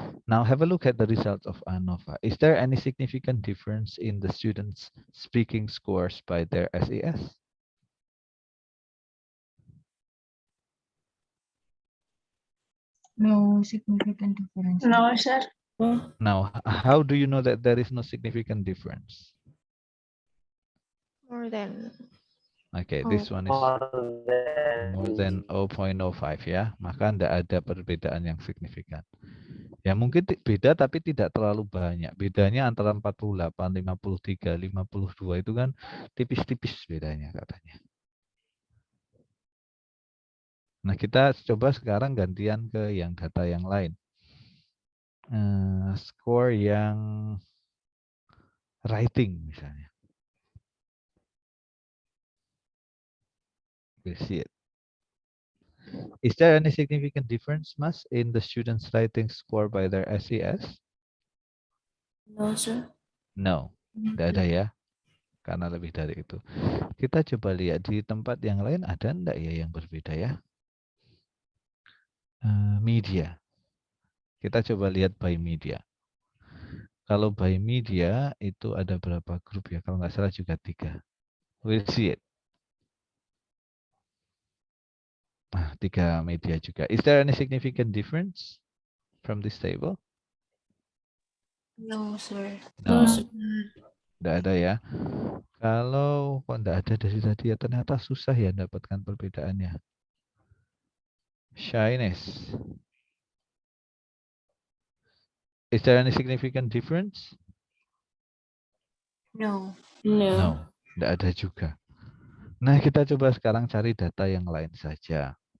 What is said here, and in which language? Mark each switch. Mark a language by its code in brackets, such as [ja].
[en] Now have a look at the results of ANOVA. Is there any significant difference in the students' speaking scores by their SES? No significant difference. No, sir. Now, how do you know that there is no significant difference? More than. Okay, this one is more than 0.05 ya, [id] maka tidak ada perbedaan yang signifikan. Ya mungkin beda tapi tidak terlalu banyak. Bedanya antara 48, 53, 52 itu kan tipis-tipis bedanya katanya. Nah kita coba sekarang gantian ke yang data yang lain. Skor yang writing misalnya. [en] We'll see it. Is there any significant difference, Mas, in the students' writing score by their SES? No, sir. [id] No, tidak ada ya, karena lebih dari itu. Kita coba lihat di tempat yang lain ada enggak ya yang berbeda ya? Media. Kita coba lihat by media. Kalau by media itu ada berapa grup ya? Kalau nggak salah juga 3. [en] We'll see it. [id] Nah, 3 media juga. [en] Is there any significant difference from this table? No, sir. No, No, sir. [id] tidak ada ya. Kalau kok tidak ada dari tadi ya ternyata susah ya mendapatkan perbedaannya. [en] Shyness. Is there any significant difference? No. No. [id] No, tidak ada juga. Nah, kita coba sekarang cari data yang lain saja.